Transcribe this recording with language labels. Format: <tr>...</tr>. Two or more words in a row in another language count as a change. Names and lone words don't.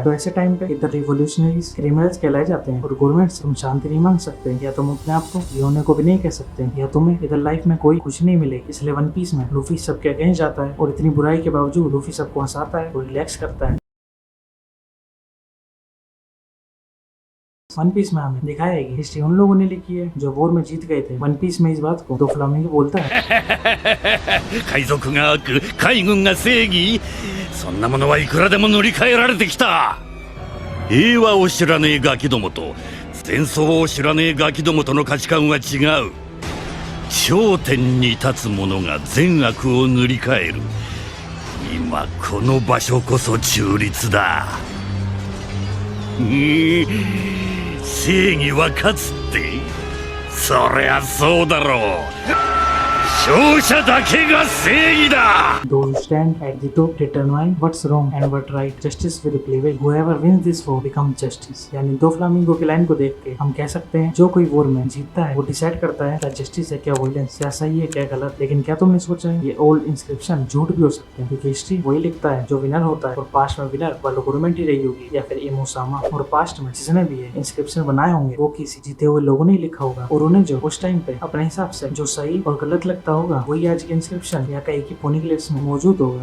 <hi>तो ऐसे टाइम पे इधर</hi> <en>revolutionaries criminals</en> <hi>कहलाए जाते हैं, और गवर्नमेंट से तुम शांति नहीं मांग सकते, या तुम अपने आप को ये होने को भी नहीं कह सकते, या तुम्हें इधर लाइफ में कोई कुछ नहीं मिलेगी। इसलिए वन पीस में लूफी सबके अगेंस्ट जाता है, और इतनी बुराई के बावजूद लूफी सबको हंसाता है और रिलैक्स करता है। वन पीस में हमें दिखाया है कि हिस्ट्री उन लोगों ने लिखी है जो वॉर में जीत गए थे। वन पीस में इस बात को डोफ्लामिंगो बोलता है</hi> <ja>海賊が悪、海軍が正義、そんなものはいくらでも塗り替えられてきた。平和を知らねえガキどもと戦争を知らねえガキどもとの価値観は違う。頂点に立つ者が善悪を塗り替える。今この場所こそ中立だ。正義は勝つって、そりゃそうだろう。勝者だけが正義だ。</ja> <en>Those who stand at the top determine what's wrong and what right. Justice will prevail. Whoever wins this war becomes justice.</en> <hi>यानी दो फ्लामिंगो की लाइन को देख के हम कह सकते हैं जो कोई वॉर में जीतता है वो डिसाइड करता है क्या जस्टिस है, क्या वायलेंस, क्या सही है, क्या गलत। लेकिन क्या तुमने सोचा है ये</hi> <en>old inscription</en> <hi>झूठ भी हो सकते हैं, क्योंकि हिस्ट्री वही लिखता है जो विनर होता है, और पास्ट में विनर वर्ल्ड गवर्नमेंट ही रही होगी या फिर इमोसामा। और पास्ट में जिसने भी ये इंस्क्रिप्शन बनाए होंगे वो किसी जीते हुए लोगों ने लिखा होगा, और उन्हें जो उस टाइम पे अपने हिसाब से जो सही और गलत लगता होगा वही आज के इंस्क्रिप्शन या कहीं की पोनिक्लेट्स में मौजूद होगा।</hi>